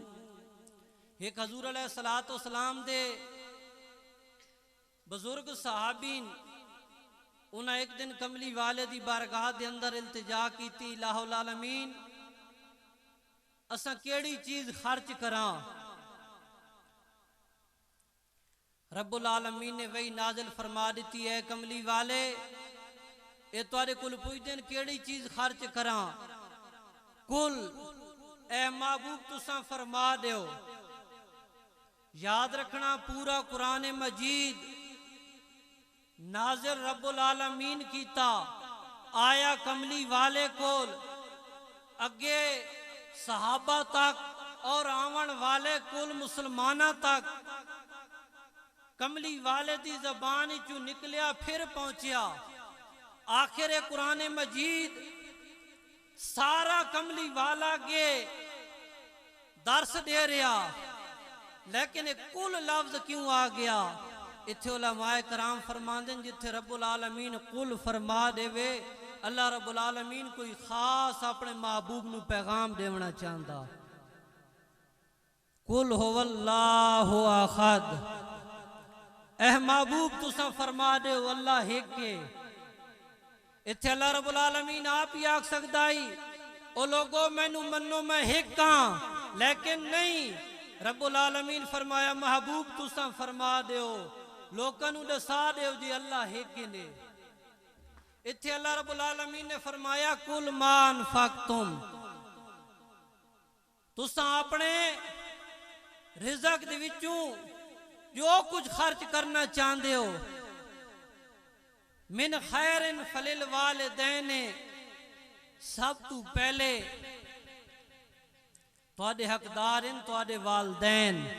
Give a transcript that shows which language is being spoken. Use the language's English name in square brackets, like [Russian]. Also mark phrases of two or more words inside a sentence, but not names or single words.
[Punjabi] ایک حضور علیہ السلام دے بزرگ صحابین انہاں ایک دن کملی والے دی بارگاہ دے اندر التجا کیتی، الہ العالمین اساں کیڑی چیز خرچ کراں۔ رب العالمین نے وہی نازل فرما دیتی ہے کملی والے اے تواڈے کول پوچھدے نے کیڑی چیز خرچ کراں، کل اے محبوب تساں فرما دیو۔ یاد رکھنا پورا قرآن مجید نازل رب العالمین کیتا آیا کملی والے کول، اگے صحابہ تک اور آون والے کل مسلمانہ تک، کملی والے دی زبان چو نکلیا پھر پہنچیا۔ آخر قرآن مجید سارا کملی والا گے درس دے رہا، لیکن کل لفظ کیوں آ گیا؟ اتھے علماء کرام فرماندن جتھے رب العالمین کل فرما دے وے، اللہ رب العالمین کوئی خاص اپنے محبوب نو پیغام دیونا چاہندا۔ [Arabic] قل هو اللہ احد، [Punjabi] اے محبوب تساں فرما دے اللہ ایک کے۔ اتھے اللہ رب العالمین آپ ہی آکھ سکدائی او لوگو مینو منو میں ایک ہاں، لیکن نہیں، رب العالمین فرمایا محبوب تساں فرما دیو لوکاں نو دسا دیو جی اللہ ایک نے۔ اتھے اللہ رب العالمین نے فرمایا [Arabic] کل ما انفقتم، [Punjabi] تساں اپنے رزق دے وچوں جو کچھ خرچ کرنا چاہندے ہو، [Arabic] من خیر فللوالدین، [Punjabi] سب تو پہلے تواڈے حقدار ہیں تواڈے والدین۔